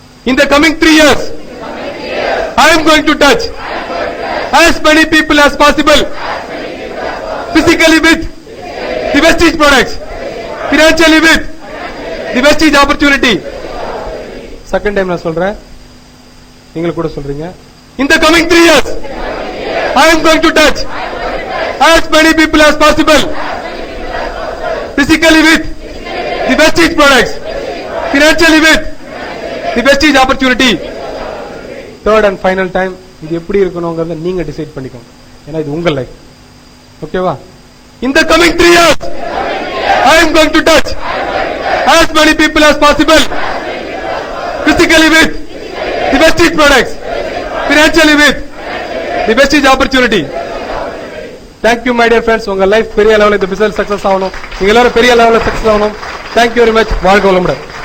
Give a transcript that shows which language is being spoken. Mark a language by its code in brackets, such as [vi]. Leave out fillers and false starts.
[en] In the coming 3 years I am going to touch as many people as possible physically with the Vestige products, financially with the Vestige opportunity. [ta] Second time நான் சொல்றேன், நீங்க கூட சொல்றீங்க. [en] In the coming 3 years I am going to touch as many people as possible physically with the Vestige products, financially with the Vestige opportunity. Third and final time [ta] இது எப்படி இருக்கணும்ங்கறத நீங்க decide பண்ணிக்கோங்க. ஏன்னா இது உங்க லைஃப். ஓகேவா? [en] In the coming 3 years, I am going to touch as many people as possible, physically with the Vestige products, financially with the Vestige opportunity. Thank you my dear friends. [ta] உங்க life பெரிய லெவல்ல இந்த business success ஆகணும். நீங்க எல்லாரும் பெரிய லெவல்ல success ஆகணும். [en] Thank you very much. [ta] வாழ்க வளமுடன்.